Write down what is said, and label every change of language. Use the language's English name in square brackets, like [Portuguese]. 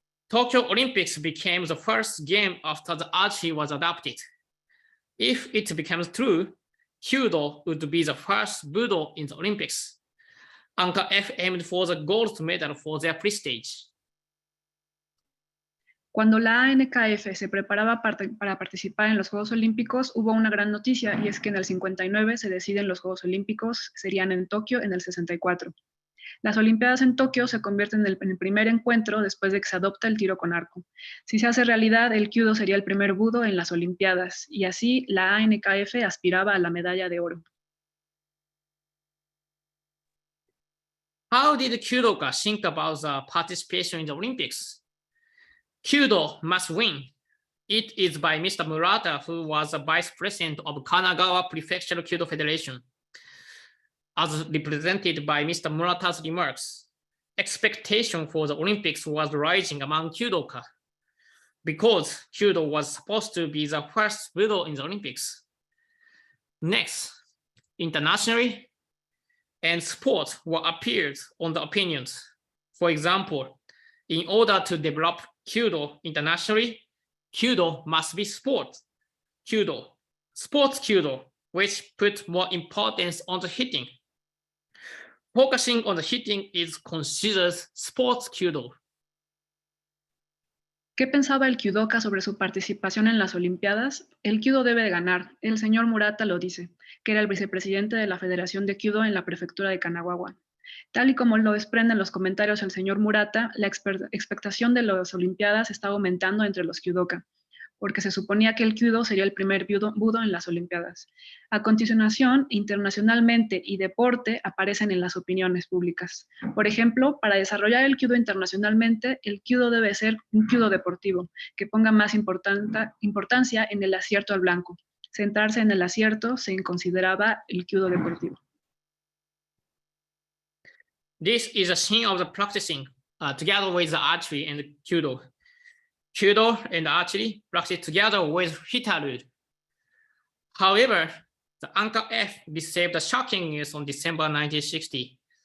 [English] Tokyo Olympics became the first game after the archery was adopted. If it becomes true, Kyudo would be the first Budo in the Olympics. AKF aimed for the gold medal for their prestige. [Spanish] Cuando la ANKF se preparaba para participar en los Juegos Olímpicos, hubo una gran noticia, y es que en el 59 se deciden los Juegos Olímpicos, serían en Tokio en el 64. Las Olimpiadas en Tokio se convierten en el primer encuentro después de que se adopta el tiro con arco. Si se hace realidad, el Kyudo sería el primer Budo en las Olimpiadas, y así la ANKF aspiraba a la medalla de oro. [English] How did Kyudoka think about the participation in the Olympics? Kyudo must win. It is by Mr. Murata, who was the vice president of Kanagawa Prefectural Kyudo Federation. As represented by Mr. Murata's remarks, expectation for the Olympics was rising among Kyudoka because Kyudo was supposed to be the first Budo in the Olympics. Next, internationally and sport were appeared on the opinions. For example, in order to develop Kyudo internationally, Kyudo must be sport Kyudo, sports Kyudo, which put more importance on the hitting. Focusing on the hitting is considered sports Kyudo. [Spanish] ¿Qué pensaba el Kyudoka sobre su participación en las Olimpiadas? El Kyudo debe de ganar. El señor Murata lo dice, que era el vicepresidente de la Federación de Kyudo en la prefectura de Kanagawa. Tal y como lo desprenden los comentarios del señor Murata, la expectación de las Olimpiadas está aumentando entre los Kyudoka. porque se suponía que el Kyudo sería el primer budo en las Olimpiadas. A continuación, internacionalmente y deporte aparecen en las opiniones públicas. Por ejemplo, para desarrollar el Kyudo internacionalmente, el Kyudo debe ser un Kyudo deportivo, que ponga más importancia en el acierto al blanco. Centrarse en el acierto se consideraba el Kyudo deportivo. [English] This is a scene of the practicing together with the archery and Kyudo. Kyudo and archery practice together with FITA rule. However, the AKR received the shocking news on December 1960.